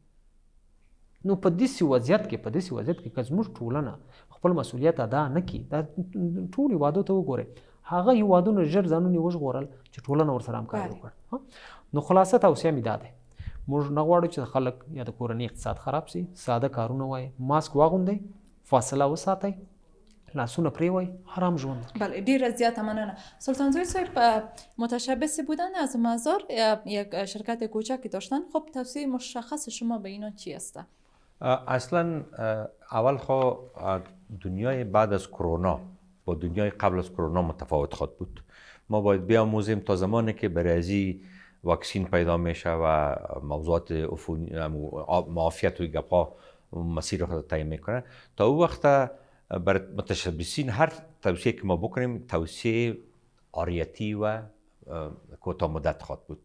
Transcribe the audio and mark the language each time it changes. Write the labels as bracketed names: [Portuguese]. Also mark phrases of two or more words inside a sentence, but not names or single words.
[Pashto] نو په داسې وضعیت کې که زموږ ټولنه خپل مسؤلیت ادا نه کړي، دا ټول هیوادو ته وګورئ، هغه هیوادونه ژر ځانونه وژغورل چې ټولنه ورسره همکاري وکړه. نو خلاصه توصیه مې دا دی، موږ نه غواړو چې خلک یا د کورنۍ اقتصاد خراب شي. ساده کارونه وای، ماسک واغوندئ، فاصله وساتئ، لاسونه پریوای، آرام ژوند. بله، ډیر زیاده مننه. [Persian] سلطانزوی صاحب، متشبث بودن از مزار یک شرکت کوچکی داشتن، خب توصیه مشخص شما به اینا چی است؟ اصلا اول خو دنیای بعد از کرونا با دنیای قبل از کرونا متفاوت خواهد بود. ما باید بیاموزیم تا زمانی که برای ازی واکسین پیدا میشه و موضوعات معافیت و گپا مسیر خود طی میکنه، تا او وقت بر متشبثین هر توصیه که ما بکنیم توصیه آریتی و کوتاه مدت خواهد بود.